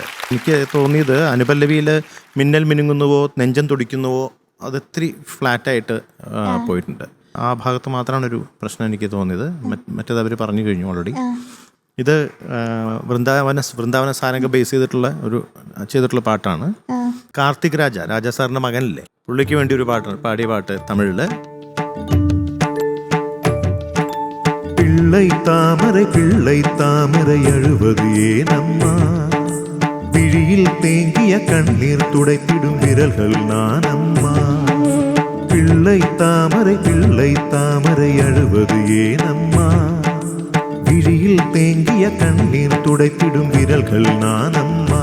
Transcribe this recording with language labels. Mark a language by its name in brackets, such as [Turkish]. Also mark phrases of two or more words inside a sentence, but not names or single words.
[Malayalam] എനിക്ക് തോന്നിയത് അനുപല്ലവിയിൽ മിന്നൽ മിനുങ്ങുന്നുവോ നെഞ്ചം തുടിക്കുന്നുവോ അത് ഇത്തിരി ഫ്ലാറ്റായിട്ട് പോയിട്ടുണ്ട്. ആ ഭാഗത്ത് മാത്രമാണ് ഒരു പ്രശ്നം എനിക്ക് തോന്നിയത്. മറ്റേത് അവർ പറഞ്ഞു കഴിഞ്ഞു ഓൾറെഡി. ഇത് വൃന്ദാവന സാരംഗ ബേസ് ചെയ്തിട്ടുള്ള പാട്ടാണ്. കാർത്തിക് രാജ സാറിന്റെ മകനല്ലേ, പുള്ളിക്ക് വേണ്ടി ഒരു പാടിയ പാട്ട് തമിഴില്. [Tamil] பிள்ளை தாமரை அழுவது ஏனம்மா, விழியில் தேங்கிய கண்ணீர் துடைத்திடும் விரல்கள் நானம்மா. பிள்ளை தாமரை அழுவது ஏனம்மா, விழியில் தேங்கிய கண்ணீர் துடைத்திடும் விரல்கள் நானம்மா.